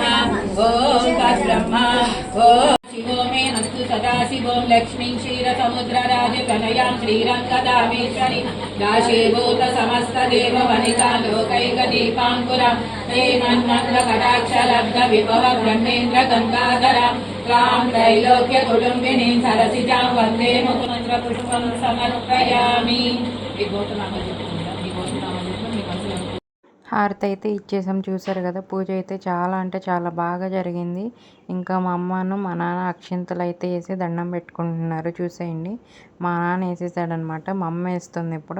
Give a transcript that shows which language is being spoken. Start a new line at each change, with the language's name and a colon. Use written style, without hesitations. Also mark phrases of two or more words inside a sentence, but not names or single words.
Sanskrit: ॐ तद्ब्रह्मा ॐ शिवो मे अस्तु सदाशिवों लक्ष्मीं क्षीरसमुद्रराजतनयां श्रीरङ्गदामेश्वरी दाशीभूत समस्तदेव वनिता लोकैकदीपाङ्कुरं श्रीमन्मन्त्रकटाक्षलब्ध विभव ब्रह्मेन्द्र गङ्गाधरं त्वां त्रैलोक्यकुटुम्बिनीं सरसिजां वन्दे मुखमन्त्रपुष्पं समर्पयामि।
Telugu: హారతి అయితే ఇచ్చేసాం. చూసారు కదా, పూజ అయితే చాలా బాగా జరిగింది. ఇంకా మా అమ్మను మా నాన్న అక్షింతలు అయితే వేసి దండం పెట్టుకుంటున్నారు. చూసేయండి, మా నాన్న వేసేసాడనమాట, మా అమ్మ వేస్తుంది ఇప్పుడు.